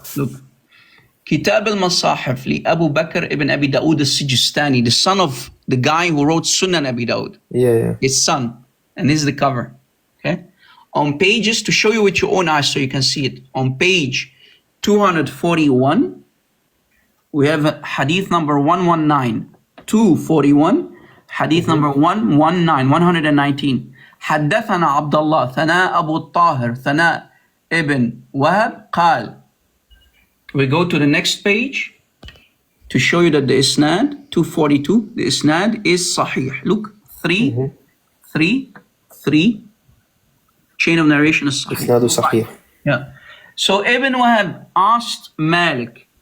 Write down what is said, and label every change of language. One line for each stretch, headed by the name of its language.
English: Look, Kitab al-Masahif li Abu Bakr ibn Abi Dawood al-Sijistani, the son of the guy who wrote Sunan Abi Dawud. Yeah. His son. And this is the cover. Okay? On pages, to show you with your own eyes so you can see it, on page 241, we have hadith number 119. 241, hadith number 119.
Arabic: حدثنا عبد الله ثناء أبو الطاهر ثناء ابن وهب قال.
English: We go to the next page to show you that the isnad, 242, the isnad is sahih. Look, 3, chain of narration is sahih. Yeah. So Ibn Wahab asked Malik